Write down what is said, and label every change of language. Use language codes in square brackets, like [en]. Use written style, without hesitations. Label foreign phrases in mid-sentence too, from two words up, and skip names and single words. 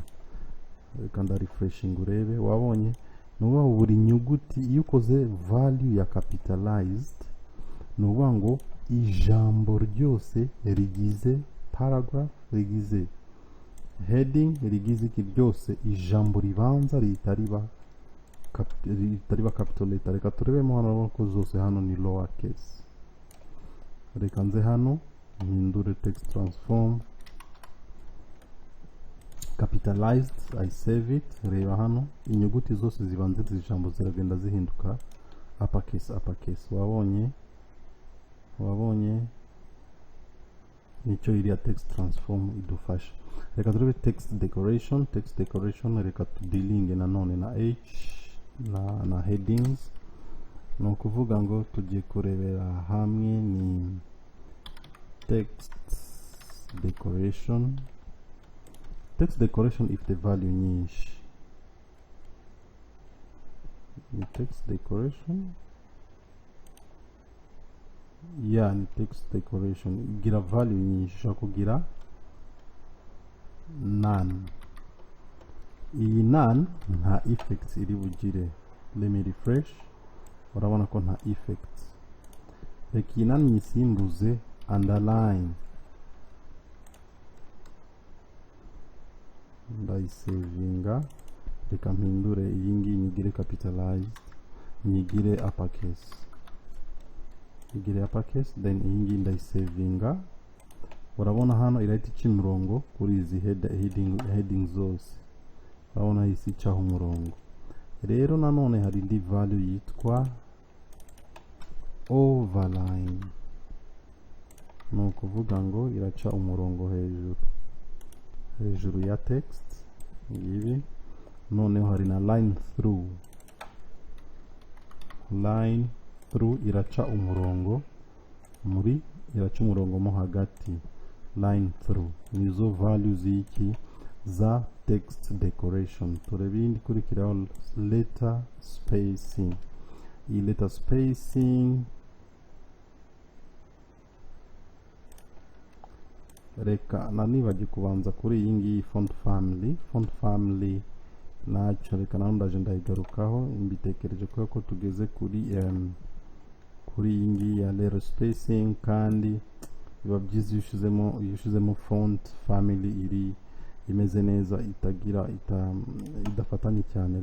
[rw] Reka nda refreshing urebe, wabonye nuba buri nyuguti iyo ukoze value ya capitalized, nuba ngo ijambo ryose rigize paragraph, rigize heading, rigize iki ryose, ijambo ribanza ritariba [en] capital letter. [rw] Reka turebemo hano ko zose hano ni [en] lower case. [rw] Reka nze hano mpindure [en] text transform capitalized, I save it. [rw] Reba hano inyuguti zose zibanze z'ijambo ziragenda zihinduka [en] upper case, upper case. [rw] Wabonye nicyo iriya [en] text transform [rw] idufasha. Reka turebe [en] text decoration. Text decoration [rw] reka tudilinge nanone na H na headings. No kuvuga ngo tugiye kurebera hamwe ni [en] text decoration. Text decoration [rw] ifite value nyinshi. Ni [en] text decoration, [rw] ya ni [en] text decoration [rw] igira value nyinshi. Ushobora kugira none. Iyi none nta effects iri bugire. [en] Let me refresh, [rw] urabona ko nta effects. Reka iyi none nyisimbuze underline. Ndayisavinga. Reka mpindure iyi ngiyi nyigire capitalized, nyigire [en] upper case, [rw] nyigire [en] upper case. [rw] Then iyi ngiyi ndayisavinga. Urabona hano irahita ica umurongo kuri izi heading zose. Urabona hisi icaho umurongo. Rero nanone hari indi value yitwa overline. Ni ukuvuga ngo iraca umurongo hejuru ya text ngibi. Noneho hari na [en] line through. Line through [rw] iraca umurongo iraca umurongo mo hagati. [en] Line through [rw] nizo values z'iki za [en] text decoration. [rw] Turebe indi kurikiraho [en] letter spacing. [rw] Iyi [en] letter spacing [rw] reka nanibagiye kubanza kuri iyi ngiyi [en] font family. Font family [rw] nacyo reka naho ndaje ndayigarukaho. Mbitekereje ko tugeze kuri iyi ngiyi ya [en] letter spacing, [rw] kandi biba byiza iyo ushizemo [en] font family [rw] iri imeze neza, idafatanye cyane.